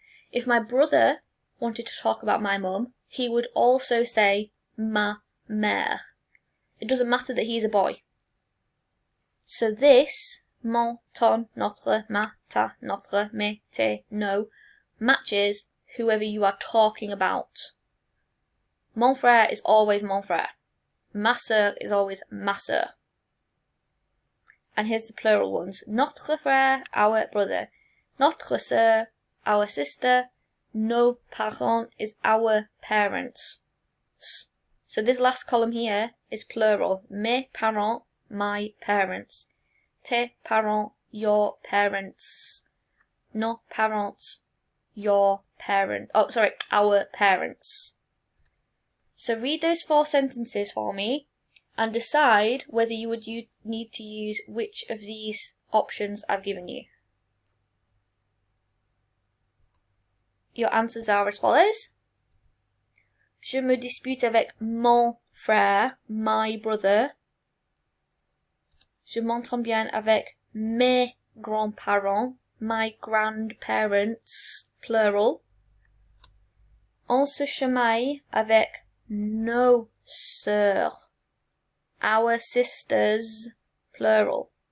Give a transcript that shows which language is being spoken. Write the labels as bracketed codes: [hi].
[en] If my brother wanted to talk about my mum, he would also say ma mère. It doesn't matter that he's a boy. So this, mon, ton, notre, ma, ta, notre, me, te, no, matches whoever you are talking about. Mon frère is always mon frère. Ma sœur is always ma sœur. And here's the plural ones. Notre frère, our brother. Notre sœur, our sister. Nos parents is our parents. So this last column here is plural. Mes parents, my parents. Tes parents, your parents. Nos parents, your parents. Oh, sorry, our parents. So read those 4 sentences for me and decide whether you would need to use which of these options I've given you. Your answers are as follows. [fr] Je me dispute avec mon frère, [en] my brother. [fr] Je m'entends bien avec mes grands-parents, [en] my grandparents, plural. [fr] On se chamaille avec nos sœurs, [en] our sisters, plural.